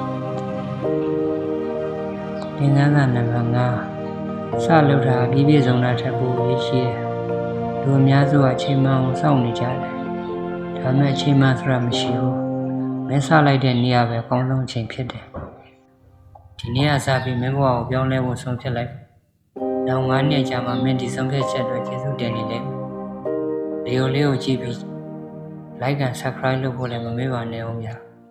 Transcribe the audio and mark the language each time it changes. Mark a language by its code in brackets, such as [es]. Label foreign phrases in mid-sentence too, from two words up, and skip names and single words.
[my] သင်ခန်းစာနံပါတ်5စလုပ်တာပြည့်ပြည့်စုံတာထက်ပိုရေးရှိတယ်လူအများစုကအချိန်မှန်ကိုစောင့်နေကြတယ်ဒါပေမဲ့အချိန်မှန်ဆိုတာမရှိဘူးမင်းစလိုက်တဲ့နေရာပဲအကောင်းဆုံးအချိန်ဖြစ်တယ်ဒီနေ့ကစပြီးမင်းဘဝကိုပြောင်းလဲဖို့ဆုံးဖြတ်လိုက်နောက်9နှစ်ကြာမှမင်းဒီဆုံးဖြတ်ချက်အတွက်ကျေးဇူးတင်နေလိမ့်မယ်ဗီဒီယိုလေးကိုကြည့်ပြီး [en] like and subscribe [my] လုပ်ဖို့လည်းမမေ့ပါနဲ့ဦးဗျာ